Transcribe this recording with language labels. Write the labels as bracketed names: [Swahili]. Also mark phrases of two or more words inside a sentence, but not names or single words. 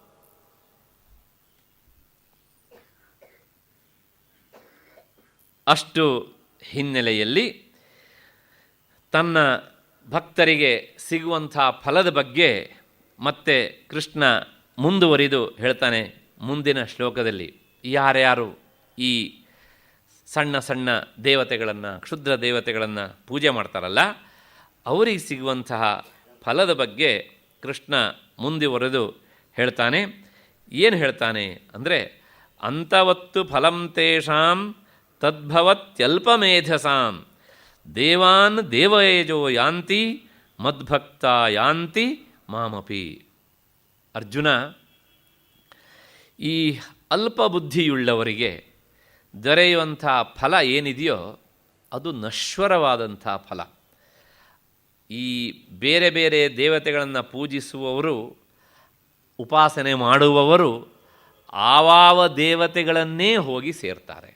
[Kannada] ಅಷ್ಟು ಹಿನ್ನೆಲೆಯಲ್ಲಿ ತನ್ನ ಭಕ್ತರಿಗೆ ಸಿಗುವಂಥ ಫಲದ ಬಗ್ಗೆ ಮತ್ತೆ ಕೃಷ್ಣ ಮುಂದುವರಿದು ಹೇಳ್ತಾನೆ ಮುಂದಿನ ಶ್ಲೋಕದಲ್ಲಿ. ಯಾರ್ಯಾರು ಈ ಸಣ್ಣ ಸಣ್ಣ ದೇವತೆಗಳನ್ನು, ಕ್ಷುದ್ರ ದೇವತೆಗಳನ್ನು ಪೂಜೆ ಮಾಡ್ತಾರಲ್ಲ, ಅವರಿಗೆ ಸಿಗುವಂತಹ ಫಲದ ಬಗ್ಗೆ ಕೃಷ್ಣ ಮುಂದುವರೆದು ಹೇಳ್ತಾನೆ. ಏನು ಹೇಳ್ತಾನೆ ಅಂದರೆ, [Sanskrit] ಅಂತವತ್ತು ಫಲಂ ತೇಷಾಂ ತದ್ಭವತ್ಯಲ್ಪಮೇಧಸಾಂ ದೇವಾನ್ ದೇವಯೇಜೋ ಯಾಂತಿ ಮದ್ಭಕ್ತ ಯಾಂತಿ ಮಾಮಪಿ. [Kannada] ಅರ್ಜುನ, ಈ ಅಲ್ಪ ಬುದ್ಧಿಯುಳ್ಳವರಿಗೆ ದೊರೆಯುವಂಥ ಫಲ ಏನಿದೆಯೋ ಅದು ನಶ್ವರವಾದಂಥ ಫಲ. ಈ ಬೇರೆ ಬೇರೆ ದೇವತೆಗಳನ್ನು ಪೂಜಿಸುವವರು, ಉಪಾಸನೆ ಮಾಡುವವರು ಆವಾವ ದೇವತೆಗಳನ್ನೇ ಹೋಗಿ ಸೇರ್ತಾರೆ.